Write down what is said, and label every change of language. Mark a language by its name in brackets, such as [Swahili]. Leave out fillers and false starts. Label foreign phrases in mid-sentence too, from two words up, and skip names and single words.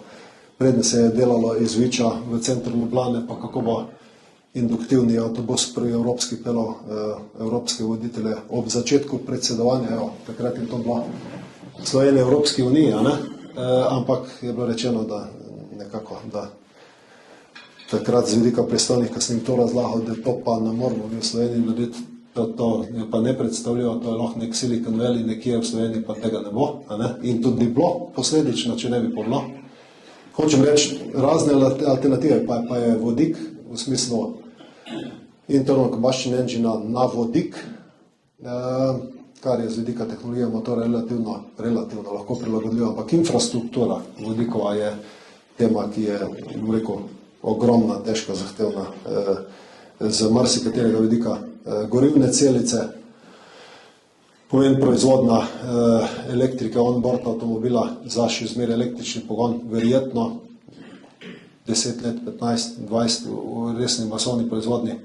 [Slovenian] Predne se je delalo iz Viča v centru Ljubljane, pa kako bo induktivni avtobus prvi evropski pelal evropske voditelje ob začetku predsedovanja, takrat je to bilo Slovenija Evropski uniji, ampak je bilo rečeno, da nekako, da takrat z vidika predstavnih, ko sem jim to razlagal, da to pa ne moramo v Sloveniji narediti, to je pa ne predstavljivo, to je lahko nek Silicon Valley, nekje v Sloveniji pa tega ne bo, in tudi ni bilo posledično, če ne bi bilo. Hočem reči, razne alternative, pa je vodik v smislu [English] internal combustion engine [Slovenian] na vodik, kar je z vidika tehnologije motora relativno lahko prilagodljivo, ampak infrastruktura vodikova je tema, ki je, bom rekel, ogromna, težko zahtevna, z marsikaterega vidika. Gorivne celice, pomeni proizvodna elektrike on-board avtomobila za še zmeraj električni pogon, verjetno 10 let, 15, 20 v resni masovni proizvodni.